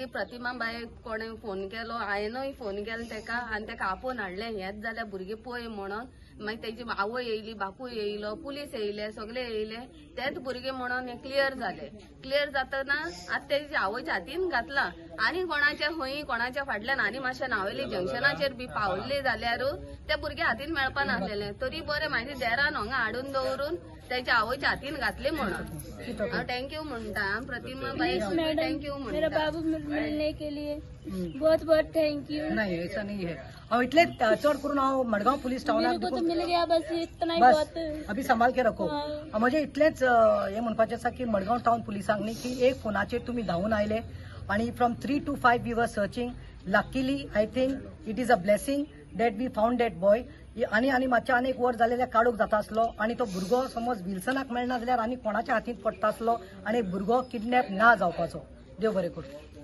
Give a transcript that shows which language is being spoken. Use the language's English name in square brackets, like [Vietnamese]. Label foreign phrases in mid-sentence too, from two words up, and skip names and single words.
[Konkani] प्रतिमा बायक कोणें फोन केलो हांवेनूय फोन केलो तेका आनी तेका आपोवन हाडलें हेंच जाल्यार भुरगें पळय म्हणून मागीर तेजी आवय येयली बापूय येयलो पुलीस येयले सगळे येयले तेच भुरगे म्हणून हें क्लियर जालें क्लियर जातना आतां तेजी आवयच्या हातीन घातला आनी कोणाच्या खंय कोणाच्या फाटल्यान आनी मातशें नावेली जंक्शनाचेर बी पावल्ले जाल्यार त्या भुरग्या हातीन मेळपा नासलेलें तरी बरें म्हाज्या देरान हांगा हाडून दवरून तेच्या आवयच्या हातीन घातले म्हणून हांव थँक्यू म्हणटा प्रतिमा बाई थँक्यू म्हणटा [Hindi] मेरा बाबू मिलने के लिए बहुत बहुत [English] thank you [Hindi] नहीं ऐसा नहीं है और [Konkani] इतले चढ़ करून हांव मडगांव पुलिस टाउनाक [Hindi] तो मिल गया बस इतना ही बहुत अभी संभाल के रखो [Konkani] म्हणजे इतलेच हे म्हणपाचें आसा की मडगांव टाउन पुलिसांक न्ही की एक फोनाचेर तुमी धांवून आयले आणि [English] from 3 to 5 we were searching luckily I think it is a blessing that we found that boy [Konkani] आनी मातशें आनी एक वर जालें काडूक जाता आसलो आनी तो भुरगो समज विल्सनाक मेळना जाल्यार आनी कोणाच्या हातींत पडटा आसलो आनी भुरगो किडनॅप ना जावपाचो देव बरें करूं